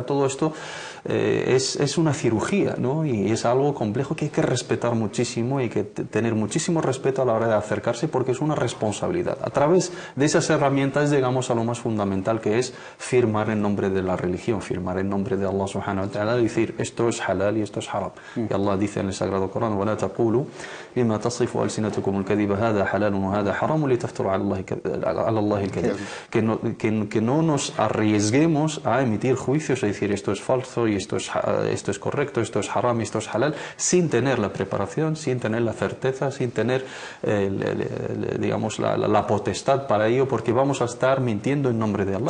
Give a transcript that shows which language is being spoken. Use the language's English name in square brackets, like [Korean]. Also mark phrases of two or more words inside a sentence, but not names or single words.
[Spanish] Todo esto es una cirugía, ¿no? Y es algo complejo que hay que respetar muchísimo y hay que tener muchísimo respeto a la hora de acercarse, porque es una responsabilidad. A través de esas herramientas llegamos a lo más fundamental, que es firmar en nombre de la religión, firmar en nombre de [Arabic] الله سبحانه وتعالى, [Spanish] y decir esto es halal y esto es haram. Y Allah dice en el Sagrado Corán: [Arabic] وَلَا تَقُولُوا بِمَا تَصِفُ أَلْسِنَتُكُمُ الْكَذِبَ هَذَا حَلَالٌ وَهَذَا حَرَامٌ لِتَفْتَرُوا عَلَى اللَّهِ الْكَذِبَ. [Spanish] Que no nos arriesguemos a emitir juicios, a decir esto es falso y esto es correcto, esto es haram y esto es halal, sin tener la preparación, sin tener la certeza, sin tener digamos la potestad para ello, porque vamos a estar mintiendo en nombre de Allah.